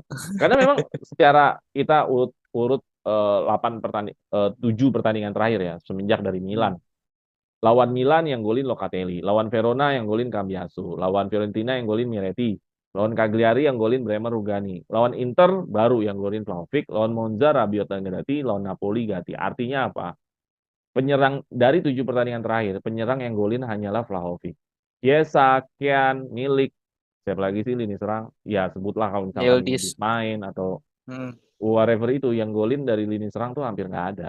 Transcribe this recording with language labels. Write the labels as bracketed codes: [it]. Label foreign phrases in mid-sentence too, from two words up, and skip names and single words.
[id] Karena memang secara kita urut 7 pertandingan terakhir ya semenjak dari Hmm. Milan. Lawan Milan yang golin Locatelli, lawan Verona yang golin Cambiaso, lawan Fiorentina yang golin Miretti, lawan Cagliari yang golin Bremer Rugani, lawan Inter baru yang golin Vlahovic, lawan Monza Rabiot dan Gatti, lawan Napoli Gatti. Artinya apa? Penyerang dari 7 pertandingan terakhir, penyerang yang golin hanyalah Vlahovic. Chiesa, Kian, Milik, siapa lagi sih lini serang? Ya sebutlah kalau misalkan Yildiz. Yildiz main atau Hmm. whatever itu yang golin dari lini serang tuh hampir nggak ada.